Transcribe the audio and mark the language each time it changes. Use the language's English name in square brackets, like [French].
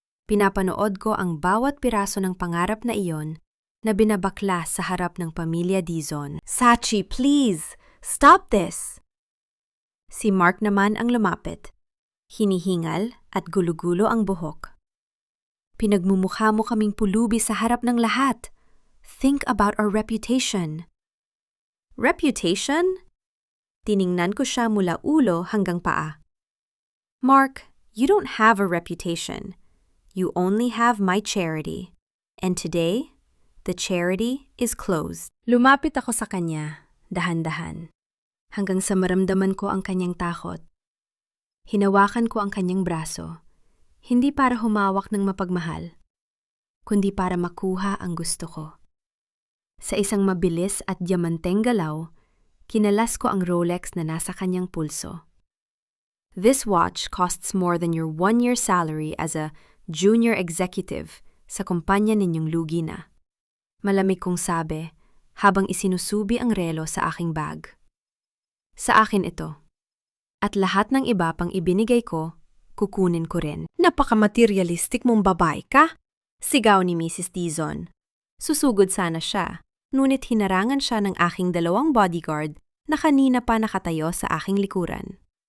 [Filipino] Pinapanood ko ang bawat piraso ng pangarap na iyon na binabaklas sa harap ng pamilya Dizon. Sachi, [English] please! Stop this! [Filipino] Si Mark naman ang lumapit. Hinihingal at gulo-gulo ang buhok. Pinagmumukha mo kaming pulubi sa harap ng lahat. [English] Think about our reputation. Reputation? [Filipino] Tiningnan ko siya mula ulo hanggang paa. Mark, [English] you don't have a reputation. You only have my charity. And today, the charity is closed. [Filipino] Lumapit ako sa kanya, dahan-dahan, hanggang sa maramdaman ko ang kanyang takot. Hinawakan ko ang kanyang braso, hindi para humawak ng mapagmahal, kundi para makuha ang gusto ko. Sa isang mabilis at diamanteng galaw, kinalas ko ang Rolex na nasa kanyang pulso. [English] This watch costs more than your 1-year salary as a junior executive [Filipino] sa kumpanya ninyong lugi na. Malamig kong sabi habang isinusubi ang relo sa aking bag. Sa akin ito. At lahat ng iba pang ibinigay ko, kukunin ko rin. Napaka-materialistic mong babae ka? Sigaw ni Mrs. Dizon. Susugod sana siya, ngunit hinarangan siya ng aking 2 bodyguard na kanina pa nakatayo sa aking likuran.